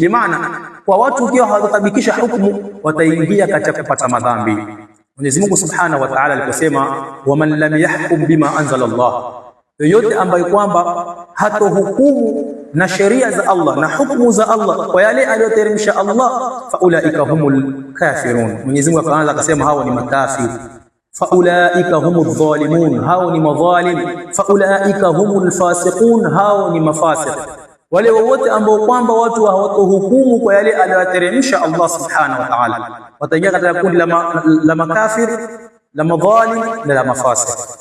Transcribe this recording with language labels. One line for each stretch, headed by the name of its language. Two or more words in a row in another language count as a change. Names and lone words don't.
Swahili: Bi maana kwa watu ukiwa hawatabikisha hukumu wataingia katika kupata madhambi. Mwenyezi Mungu
Arabic: سبحانه وتعالى
Swahili: aliposema,
Arabic: ومن لم يحكم بما أنزل الله,
Swahili: yoyote ambaye kwamba hatohukumu na sheria za Allah na hukumu za Allah kwa yale aliyoteremsha Allah,
Arabic: فأولئك هم الكافرون.
Swahili: Mwenyezi Mungu akaanza akasema hao ni makafiri.
Arabic: فأولئك هم الظالمون,
Swahili: hao ni madhalim.
Arabic: فأولئك هم الفاسقون,
Swahili: hao ni mafasiq. Wale wote ambao kwamba watu hawatohukumu kwa yale aliyoteremsha Allah
Arabic: سبحانه وتعالى
Swahili: wataingia katika kundi la makafir, la madhalim na la mafasiq.